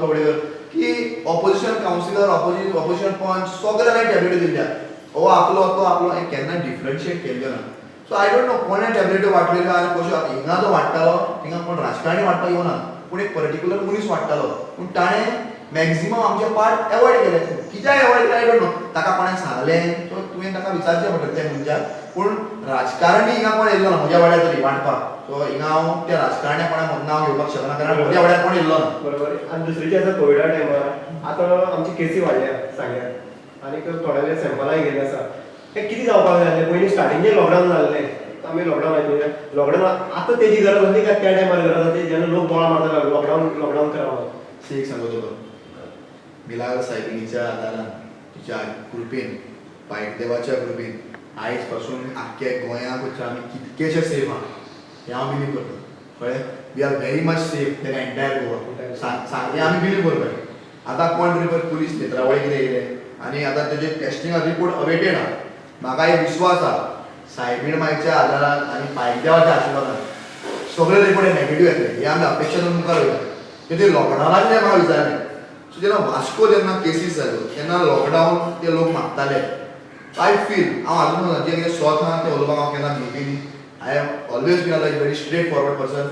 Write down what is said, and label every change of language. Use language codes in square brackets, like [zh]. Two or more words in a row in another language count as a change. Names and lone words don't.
[kok] कवळेकर की [en] opposition councillor [kok] ऑपोजिशन पंच सगळ्यांक टॅबलेट्यो दिल्ल्या हो आपलो तो आपलो हें केन्ना डिफरन्शिएट केल्लो ना सो [en] I don't know [kok] कोणें टॅबलेट्यो वाटलेल्यो आनी कश्यो हिंगा जो वाडटालो थिंगा कोण राजकारणी वाडपाक येवना पूण एक पर्टिक्युलर मनीस वाडटालो पूण ताणें मॅक्झिमम आमचे पार्ट एवॉयड केले कित्याक एवॉयड केले [en] I don't know [kok] ताका कोणें सांगलें सो तुवें ताका विचारचें पडटलें त्या मनशाक पूण राजकारणी हिंगा कोण येयल्लो ना म्हज्या वाड्यार तरी वाडपाक सो हिंगा हांव त्या राजकारण्या कोणाक नांव घेवपाक शकना कारण म्हज्या वाड्यार कोण येयल्लो ना बरोबर आनी दुसरी जी आसा कोविडा टायमार आतां आमची केसी वाडल्या सांग्यार आनी थोड्या सॅम्पलाय गेले आसा हें कितें जावपाक जाय आसलें पयलीं स्टार्टिंग जे लॉकडावन जाल्लें [mr] आम्ही लॉकडाऊन आहे लॉकडाऊन आता त्याची गरज होती का त्या टायमाला गरज होती जेव्हा लोक बोळा मारता लॉकडाऊन करावं [kok] एक सांगतो तुका मिलाग्र सायबिणीच्या आदारान तिच्या कृपेन देवाच्या कृपेन आयज पासून आख्ख्या गोंयाक आमी कितकेशे सेफ आहा हें हांव बिलीव करता कळ्ळें [en] we are very much safe than entire [kok] गोवा सारकें आमी बिलीव करता आतां कोण तरी पळय पुलीस नेत्रावळी कितें येयले आनी आतां तेजे टेस्टिंगा [en] report awaited [kok] आहा म्हाका एक विश्वास आहा सायबीण मायच्या आदारान आनी पायदेवाच्या आशिर्वादान सगळे रिपोर्ट नेगेटीव येतले हे आमी अपेक्षा करून मुखार वयता ते लॉकडावनाक म्हाका विचारलें सो जेन्ना वास्को जेन्ना केसीस जाल्यो तेन्ना लॉकडावन ते लोक मागताले [en] I feel [kok] हांव आजून जें कितें स्वत आहा तें उलोवपाक हांव केन्ना भिवूंक [en] I am always been like very straight forward person